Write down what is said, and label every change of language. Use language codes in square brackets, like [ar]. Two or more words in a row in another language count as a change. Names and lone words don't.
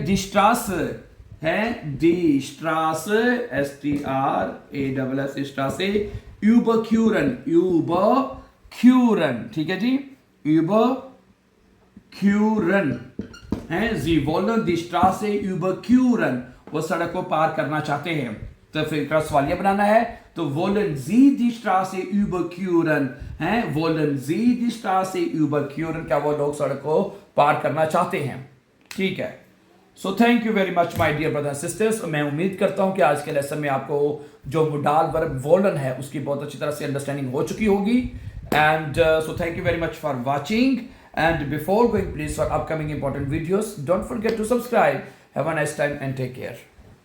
[de] die Straße [hi] है, [de] die Straße [hi] STRASS स्ट्रासे, यूबरक्यूरन ठीक है जी, यूबरक्यूरन है। [de] Sie wollen die Straße überqueren, [hi] वो सड़क को पार करना चाहते हैं। तो फिर सवालिया बनाना है, तो [de] wollen Sie die Straße überqueren, [hi] हैं [de] wollen Sie die Straße überqueren, [hi] क्या वो लोग सड़क को पार करना चाहते हैं, ठीक है। [en] so thank you very much my dear brother sisters. [hi] मैं उम्मीद करता हूं कि आज के लेसन में आपको जो मोडाल वर्ब वोलन है उसकी बहुत अच्छी तरह से अंडरस्टैंडिंग हो चुकी होगी। [en] and so thank you very much for watching, and before going please for upcoming important videos don't forget to subscribe. have a nice time and take care.